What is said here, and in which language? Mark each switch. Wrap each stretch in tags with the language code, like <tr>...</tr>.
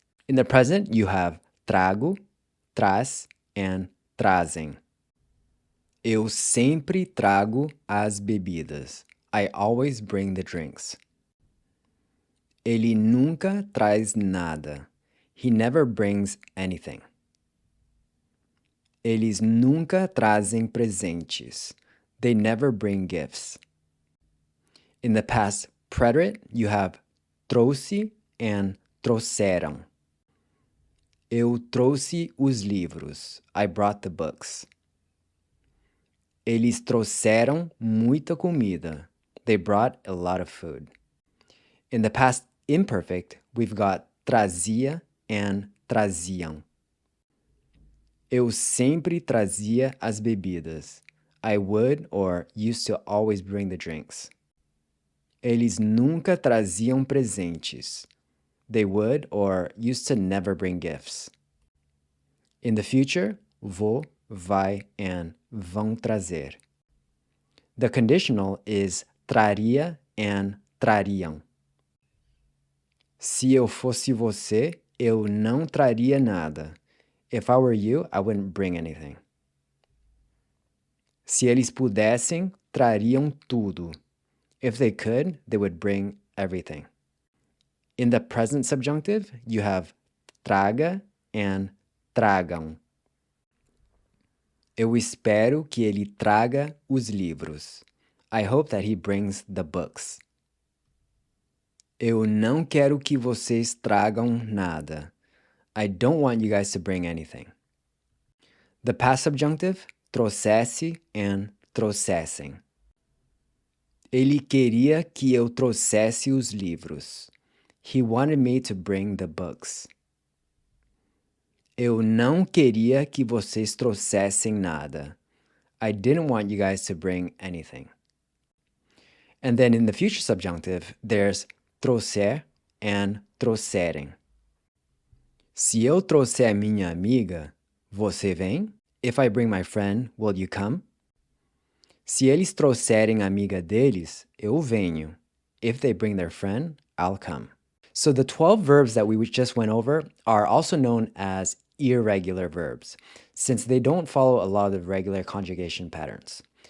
<en>In the present, you have trago, traz, and trazem.</en> <pt>Eu sempre trago as bebidas.</pt> <en>I always bring the drinks.</en> <pt>Ele nunca traz nada.</pt> <en>He never brings anything.</en> <pt>Eles nunca trazem presentes.</pt> <en>They never bring gifts. In the past preterite, you have trouxe and trouxeram.</en> <pt>Eu trouxe os livros.</pt> <en>I brought the books.</en> <pt>Eles trouxeram muita comida.</pt> <en>They brought a lot of food. In the past imperfect, we've got trazia and traziam.</en> <pt>Eu sempre trazia as bebidas.</pt> <en>I would or used to always bring the drinks.</en> <pt>Eles nunca traziam presentes.</pt> <en>They would or used to never bring gifts. In the future, vou, vai, and vão trazer. The conditional is traria and trariam.</en> <pt>Se eu fosse você, eu não traria nada.</pt> <en>If I were you, I wouldn't bring anything.</en> <pt>Se eles pudessem, trariam tudo.</pt> <en>If they could, they would bring everything. In the present subjunctive, you have traga and tragam.</en> <pt>Eu espero que ele traga os livros.</pt> <en>I hope that he brings the books.</en> <pt>Eu não quero que vocês tragam nada.</pt> <en>I don't want you guys to bring anything. The past subjunctive, trouxesse and trouxessem.</en> <pt>Ele queria que eu trouxesse os livros.</pt> <en>He wanted me to bring the books.</en> <pt>Eu não queria que vocês trouxessem nada.</pt> <en>I didn't want you guys to bring anything. And then in the future subjunctive, there's trouxer and trouxerem.</en> <pt>Se eu trouxer minha amiga, você vem?</pt> <en>If I bring my friend, will you come?</en> <pt>Se eles trouxerem a amiga deles, eu venho.</pt> <en>If they bring their friend, I'll come. So the 12 verbs that we just went over are also known as irregular verbs, since they don't follow a lot of the regular conjugation patterns.</en>